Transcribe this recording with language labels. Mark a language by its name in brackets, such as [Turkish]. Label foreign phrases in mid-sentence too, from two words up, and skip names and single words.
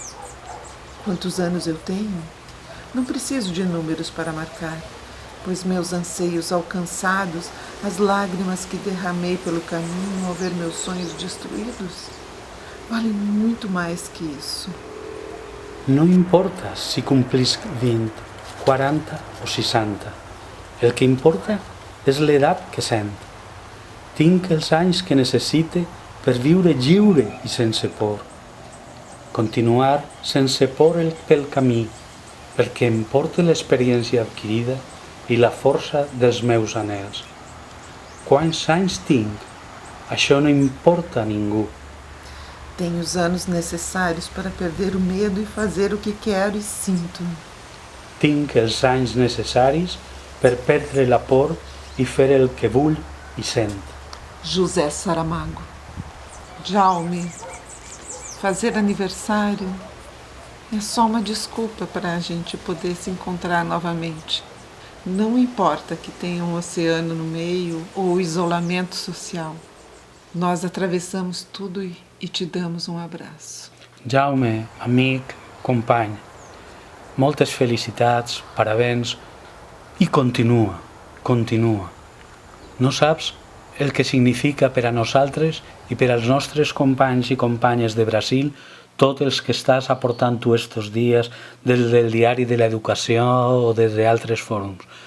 [Portuguese] Quantos anos eu tenho? Não preciso de números para marcar, pois meus anseios alcançados, as lágrimas que derramei pelo caminho ao ver meus sonhos destruídos, valem muito mais que isso. [Spanish] No importa si complís 20, 40 o 60. [Catalan] El que importa és l'edat que sent. Tinc els anys que necessite per viure lliure i sense por. Continuar sense por pel camí, perquè em porte l'experiència adquirida i la força dels meus anhels. Quants anys tinc? Això no importa a ningú. [Portuguese] Tenho os anos necessários para perder o medo e fazer o que quero e sinto. [Catalan] Tinc els anys necessaris per perdre la por i fer el que vull i sent. José Saramago. [Portuguese] Jaume, fazer aniversário é só uma desculpa para a gente poder se encontrar novamente. Não importa que tenha um oceano no meio ou isolamento social. Nós atravessamos tudo e te damos um abraço. [Catalan] Jaume, amic, company, moltes felicitats, parabéns i continua, continua. No saps el que significa per a nosaltres i per als nostres companys i companyes de Brasil tots els que estàs aportant tu estos dies des del diari de l'educació o des d'altres fòrums.